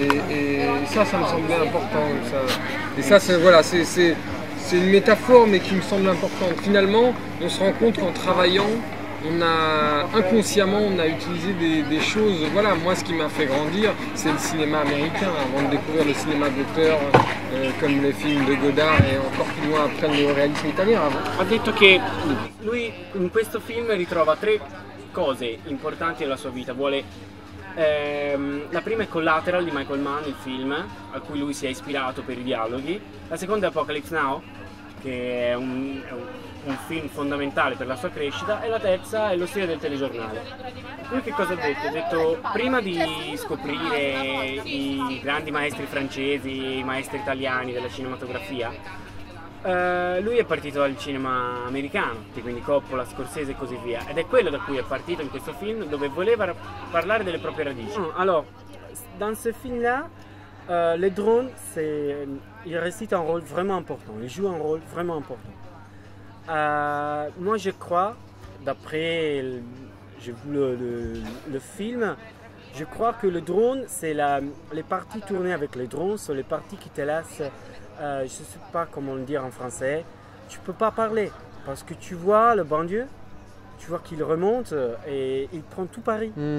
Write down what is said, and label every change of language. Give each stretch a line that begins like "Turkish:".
French: Et ça me semblait important. Et ça, voilà, c'est une métaphore mais qui me semble importante. Finalement, on se rend compte qu'en travaillant, inconsciemment, on a utilisé des choses. Voilà, moi, ce qui m'a fait grandir, c'est le cinéma américain. Avant de découvrir le cinéma d'auteur, comme les films de Godard et encore plus loin après le néoréalisme italien.
Italian: Ha detto che lui in questo film ritrova tre cose importanti della sua vita. La prima è Collateral di Michael Mann, il film a cui lui si è ispirato per i dialoghi. La seconda è Apocalypse Now, che è un film fondamentale per la sua crescita, e la terza è lo stile del telegiornale. Lui che cosa ha detto? Ha detto prima di scoprire i grandi maestri francesi, i maestri italiani della cinematografia, lui è partito dal cinema americano, quindi Coppola, Scorsese e così via, ed è quello da cui è partito in questo film dove voleva parlare delle proprie radici.
French: Alors, dans ce film-là, les drones, ils récitent un rôle vraiment important, ils jouent un rôle vraiment important. Moi je crois, d'après j'ai vu le film, je crois que le drone, c'est les parties tournées avec les drones, sont les parties qui te laissent, je ne sais pas comment le dire en français, tu ne peux pas parler parce que tu vois le banlieue, tu vois qu'il remonte et il prend tout Paris.